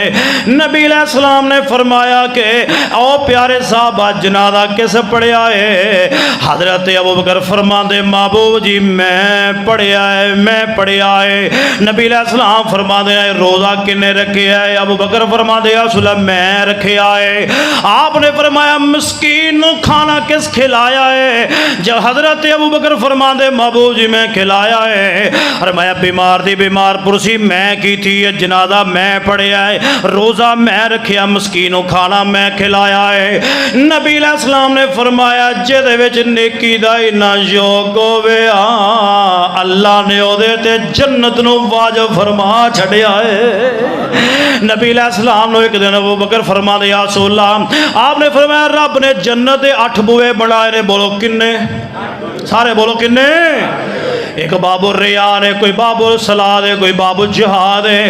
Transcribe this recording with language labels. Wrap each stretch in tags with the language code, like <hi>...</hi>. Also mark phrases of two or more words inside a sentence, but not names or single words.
<pa>نبی علیہ السلام نے فرمایا کہ او پیارے صحابہ جنازہ کس پڑھیا ہے? حضرت ابو بکر فرماتے محبوب جی میں پڑھیا ہے. نبی علیہ السلام فرماتے روزہ کنے رکھے ہے؟ ابو بکر فرماتے اصلاً میں رکھیا ہے. آپ نے فرمایا مسکین نو کھانا کس کھلایا ہے؟ جب حضرت ابو بکر فرما دے محبوب جی میں کھلایا ہے۔ فرمایا بیمار دی بیمار پرسی میں کی تھی، جنازہ میں پڑھیا ہے، روزہ میں رکھیا، مسکین نو کھانا میں کھلایا ہے۔ نبی علیہ السلام نے فرمایا جدے وچ نیکی دا اتنا شوق ہوے اللہ نے او دے تے جنت نو واجب فرما چھڑیا ہے۔ نبی علیہ السلام نے ایک دن ابو بکر فرما دے یا رسول اللہ، آپ نے فرمایا رب نے جنت دے 8 بوئے بنائے نے، بولو کنے؟ سارے بولو کنے؟ ایک باب الریان ہے، کوئی باب الصلاۃ ہے، کوئی باب الجہاد ہے۔</pa>